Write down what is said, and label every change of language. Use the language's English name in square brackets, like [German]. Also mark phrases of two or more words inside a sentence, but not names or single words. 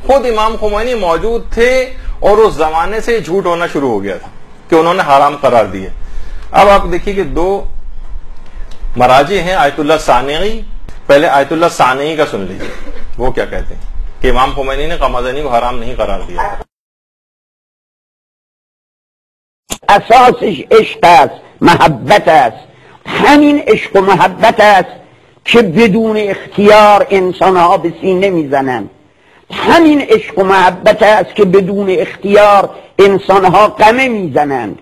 [Hindi] खुद इमाम खुमैनी मौजूद थे और उस जमाने से झूठ होना शुरू हो गया था कि उन्होंने हराम करार दिए। अब आप देखिए कि 2 मराजे हैं आयतुल्लाह सानेई। पहले आयतुल्लाह सानेई का सुन लीजिए, वो क्या कहते हैं कि इमाम खुमैनी ने कमाज़नी को हराम नहीं करार दिया। [Persian] اساسش عشق است، محبت است. همین عشق و محبت است که بدون اختیار انسانها به سینه میزنند. همین عشق و محبت است که بدون اختیار انسانها قمه میزنند.